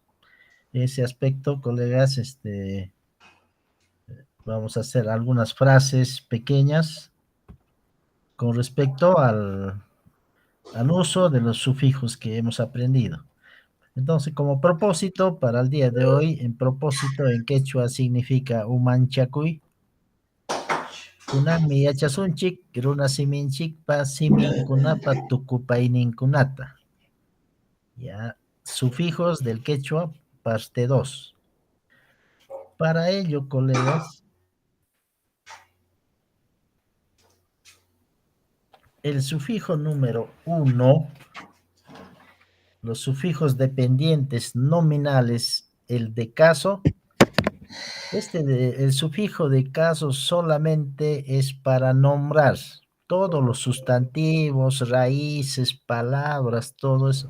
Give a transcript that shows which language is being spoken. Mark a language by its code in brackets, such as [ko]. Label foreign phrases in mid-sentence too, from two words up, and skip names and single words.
[es] En ese aspecto, colegas, vamos a hacer algunas frases pequeñas con respecto al uso de los sufijos que hemos aprendido. Entonces, como propósito para el día de hoy, en propósito en quechua significa [qu] umanchacuy, kunanmi yachasunchik, runa siminchikpa siminkunapa tukupayninkunata. [es] Ya, sufijos del quechua, parte 2. Para ello, colegas, el sufijo número 1, los sufijos dependientes nominales, el de caso, el sufijo de caso solamente es para nombrar todos los sustantivos, raíces, palabras, todo eso.